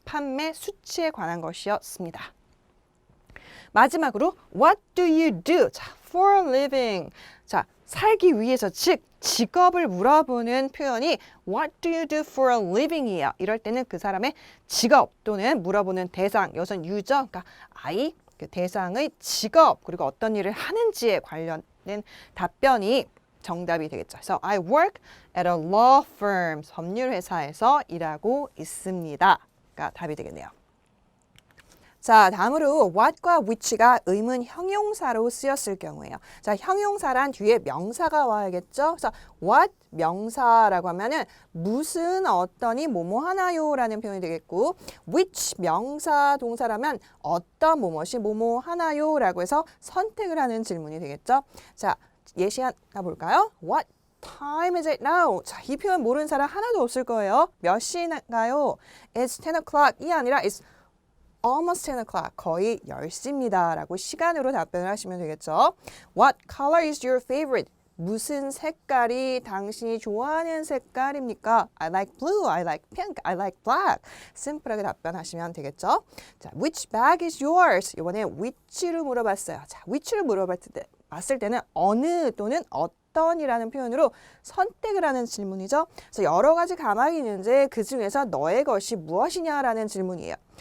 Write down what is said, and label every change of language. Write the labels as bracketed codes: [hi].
[ko] 판매 수치에 관한 것이었습니다. 마지막으로 [en] What do you do? 자, for a living. [ko] 자, 살기 위해서 즉 직업을 물어보는 표현이 [en] What do you do for a living [ko] 이에요. 이럴 때는 그 사람의 직업 또는 물어보는 대상, 여기서는 유저, 그러니까 아이, 그 대상의 직업 그리고 어떤 일을 하는지에 관련된 답변이 정답이 되겠죠. 그래서 [en] I work at a law firm. [ko] 법률회사에서 일하고 있습니다. 가 답이 되겠네요. 자, 다음으로 what과 which가 의문 형용사로 쓰였을 경우에요. 자, 형용사란 뒤에 명사가 와야겠죠. 그래서 what 명사라고 하면은 무슨 어떠니 뭐뭐 하나요 라는 표현이 되겠고 which 명사 동사라면 어떤 뭐뭐이 뭐뭐 하나요 라고 해서 선택을 하는 질문이 되겠죠. 자, 예시 하나 볼까요? [en] What time is it now? [ko] 자, 이 표현 모르는 사람 하나도 없을 거예요. 몇 시인가요? [en] It's 10 o'clock. [ko] 이 아니라 [en] it's almost 10 o'clock. [ko] 거의 10시입니다. 라고 시간으로 답변을 하시면 되겠죠. [en] What color is your favorite? [ko] 무슨 색깔이 당신이 좋아하는 색깔입니까? [en] I like blue, I like pink, I like black. [ko] 심플하게 답변하시면 되겠죠. 자, [en] which bag is yours? [ko] 이번에 which로 물어봤어요. 자, which를 물어봤을 때는 어느 또는 어떤이라는 표현으로 선택을 하는 질문이죠. 그래서 여러 가지 가망이 있는데 그 중에서 너의 것이 무엇이냐라는 질문이에요.